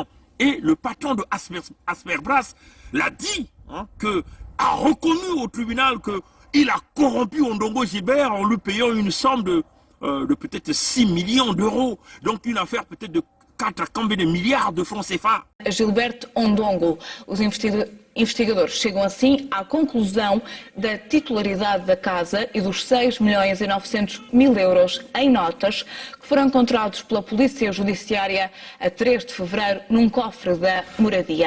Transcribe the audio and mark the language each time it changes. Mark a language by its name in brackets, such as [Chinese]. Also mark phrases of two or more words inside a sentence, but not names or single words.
[French] Et le patron de Asperbras l'a dit, a reconnu au tribunal qu'il a corrompu Ondongo Gilbert en lui payant une somme de peut-être 6 millions d'euros. Donc une affaire peut-être de 4 à combien de milliards de francs CFA. [Portuguese] Gilberto Ondongo, os investigadores chegam assim à conclusão da titularidade da casa e dos 6.900.000 euros em notas que foram encontrados pela Polícia Judiciária a 3 de fevereiro num cofre da moradia.